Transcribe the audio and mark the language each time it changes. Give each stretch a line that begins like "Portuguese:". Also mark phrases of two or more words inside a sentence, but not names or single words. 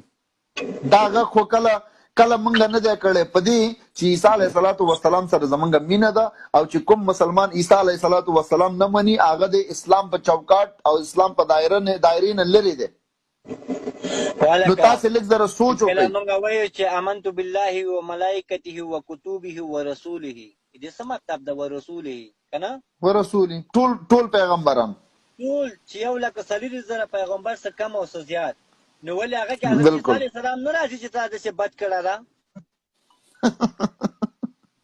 Pashto: دا غږ خو کله مونږ نه دی کړی په دې چې عیسی
Arabic: علیه السلام
Pashto: سره زمونږ مینه ده او چې کوم مسلمان عیسی
Arabic: علیه السلام
Pashto: نه مني هغه د اسلام په چوکاټ او اسلام په دایرې نه لرې دی. نو تاسې لږ ذره سوچ وکړئ. موږ وایو چې
Arabic: آمنت بالله و ملائکته و کتبه و رسوله.
Pashto: دې څه مطلب ده
Arabic: و رسوله؟
Pashto: که نه
Arabic: و رسوله
Pashto: ټول پیغمبران، ټول چې 1,40,000 پیغمبر څه کم او څه زیات، نو ولې هغه کې حضرت عیسی
Arabic: علیه السلام
Pashto: نه راځي چې تا داسې بد کړه ده؟